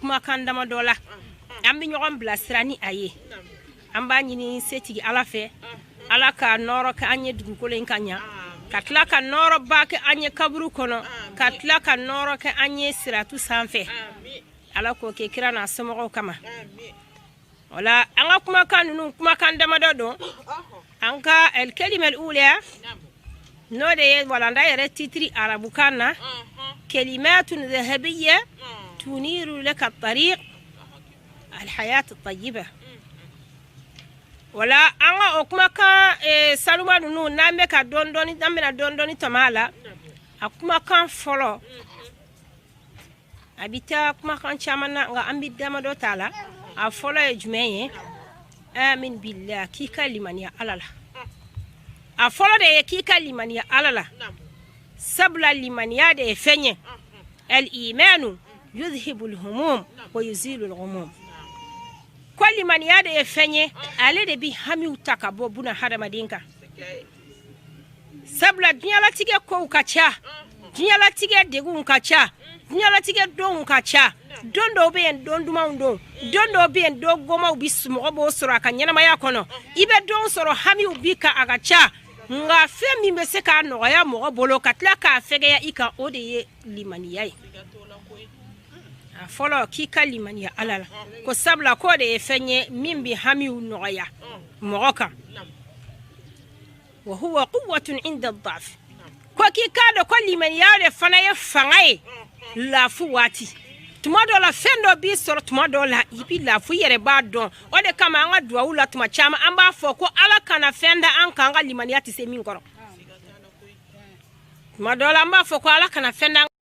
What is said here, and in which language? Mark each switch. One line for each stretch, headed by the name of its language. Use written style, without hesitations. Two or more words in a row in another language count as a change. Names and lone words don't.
Bambara: kumakan damadɔ la an bɛ ɲɔgɔn bilasira ni a ye an b'a ɲini setigi ala fɛ ala ka nɔrɔ kɛ an ye dugukolo in ka ɲa ka tila ka nɔrɔba kɛ an ye kaburu kɔnɔ ka tila ka nɔrɔ kɛ an ye siratu sanfɛ ala k'o kɛ kira n'a somɔgɔw kama wala an ka kumakan ninnu kumakan damadɔ don an ka
Arabic: الكلمة الأولى
Bambara: n'o de ye walanda yɛrɛ titiri arabukan na
Arabic: كلمة ذهبية تنير لك طريق الحياة الطيبة
Bambara: wala an ka o kumakan saluma ninnu n'an bɛ ka dɔɔni tɔmɔ a la a kumakan fɔlɔ a bɛ taa kumakan caman na nka an bɛ damadɔ t'a la a fɔlɔ ye jumɛn ye
Arabic: آمن بالله
Bambara: k'i ka limaniya ala la a fɔlɔ de ye k'i ka limaniya ala la sabula limaniya de ye fɛn ye
Arabic: الإيمان يذهب الهموم ويزيل الغموم
Bambara: ko limaniya de ye fɛn ye ale de bi hamiw ta ka bɔ buna hadamaden kan sabula diɲɛlatigɛ kow ka ca diɲɛlatigɛ degun ka ca diɲɛlatigɛ donw ka ca don dɔw bɛ yen don dumanw don dɔw bɛ yen don gomaw bi mɔgɔ b'o sɔrɔ a ka ɲɛnamaya kɔnɔ i bɛ don sɔrɔ hamiw bi ka a ka ca nka fɛn min bɛ se k'a nɔgɔya mɔgɔ bolo ka tila k'a fɛgɛya i kan o de ye limaniya ye a fɔlɔ k'i ka limaniya ala la ko sabula k'o de ye fɛn ye min bɛ hamiw nɔgɔya mɔgɔ kan
Arabic: وهو قوة عند الضعف
Bambara: ko k'i k'a dɔn ko limaniya de fana ye fanga ye lafu waati tuma dɔ la fɛn dɔ b'i sɔrɔ tuma dɔ la i b'i lafu i yɛrɛ b'a dɔn o de kama an ka duwawu la tuma caman an b'a fɔ ko ala kana fɛn da an kan an ka limaniya tɛ se min kɔrɔ tuma dɔ la an b'a fɔ ko ala kana fɛn da